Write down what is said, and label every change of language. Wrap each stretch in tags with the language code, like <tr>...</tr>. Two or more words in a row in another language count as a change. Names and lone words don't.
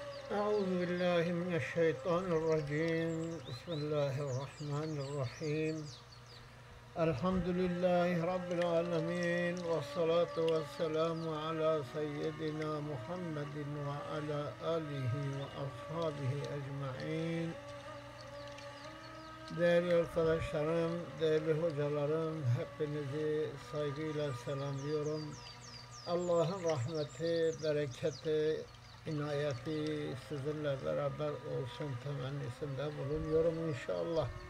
<ar>أعوذ بالله من الشيطان الرجيم. بسم الله الرحمن الرحيم. الحمد لله رب العالمين، والصلاة والسلام على سيدنا محمد وعلى آله وأصحابه أجمعين.</ar> <tr>Değerli arkadaşlarım, değerli hocalarım, hepinizi saygıyla selamlıyorum. Allah'ın rahmeti, bereketi, inayeti sizinle beraber olsun temennisinde bulunuyorum inşallah.</tr>